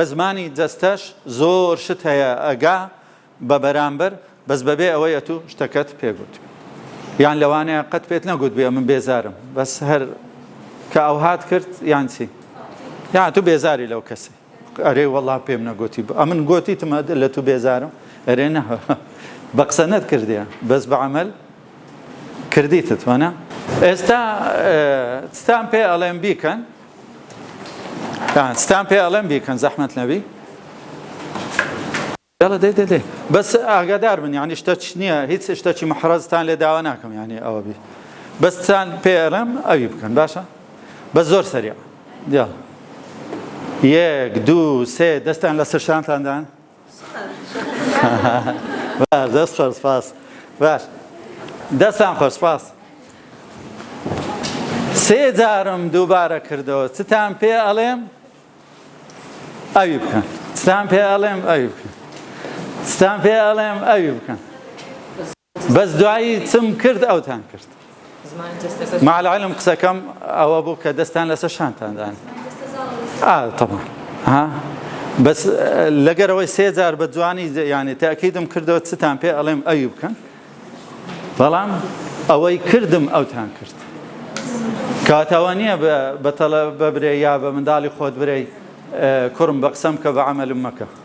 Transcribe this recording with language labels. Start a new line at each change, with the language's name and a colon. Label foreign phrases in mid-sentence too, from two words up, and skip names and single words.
Central Kurdish: زمانی جەستەش زۆر شت هەیە ئەگا بە بەرامبەر بەس بەبێ ئەوەی ئەتو شتەکەت پێگوت یان لەوانەیە قەت پێت نەگوت بێ من بێزارم بەس هەر کە ئەو هات کرد یان چی یان تو بێزاری لەو کەسی ئەرێ وەڵڵا پێم نەگوتی ئەمن گوتیتم لە تو بێزارم ئەرێ نە بە قسە نەت کردیە بەس بە عەمەل کردیتت وانە ئێستا ستان پێ ئەڵێم بیکەن ستان پێ ئەڵێم بیکەن زەحمەت نەبی
Arabic: يلا دي بس
Central Kurdish: ئاگادار من يعني شتەچ نییە هیچ شتێکی محرەزتان لێ داوا ناکەم يعني ئەوە بی بەس تان پێ ئەڵێم ئەوی بکەن باشە بەس زۆر سەریع دیاڵ یەک دوو سێ دەستان لەسەر شانتاندان باش دەست خۆش سپاس باش دەستان خۆش سپاس سێ جارم دووبارە کردەوە چتان پێ ئەڵێم ئەوی بکەن ستان پێ ئەڵێم ئەوی بکەن ستان پێ ئەڵێم ئەوی بکەن بەس دوایی چم کرد ئەوتان کرد
Arabic: مع العلم
Central Kurdish: قسەکەم ئەوە بوو کە دەستان لەسەر شانتاندان طبعا بەس لەگەرەوەی سێ جار بە جوانی یعنی تاکیدم کردەوە چتان پێ ئەڵێم ئەوی بکەن بەڵام ئەوەی کردم ئەوتان کرد کاتەوە نییە بە برێ یا بە منداڵی خۆت برێ کوڕم بە قسەم کە بە عەمەلم مەکە